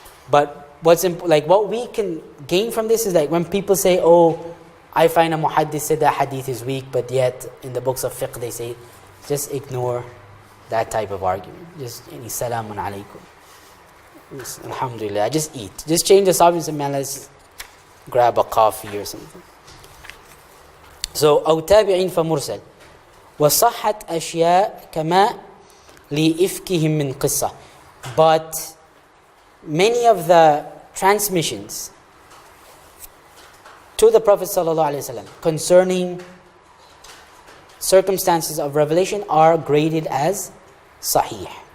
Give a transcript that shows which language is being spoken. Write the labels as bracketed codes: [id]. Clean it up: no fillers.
[en] But what we can gain from this is like when people say, oh, I find a muhaddith said that hadith is weak, but yet in the books of fiqh they say, just ignore that type of argument. Just salamun alaykum. Alhamdulillah, just eat. Just change the subject and man, let's grab a coffee or something. [ar] So, أو تابعين فمرسل وصحت أشياء كما لإفكهم من قصة. [en] But many of the transmissions to the Prophet ﷺ concerning circumstances of revelation are graded as sahih.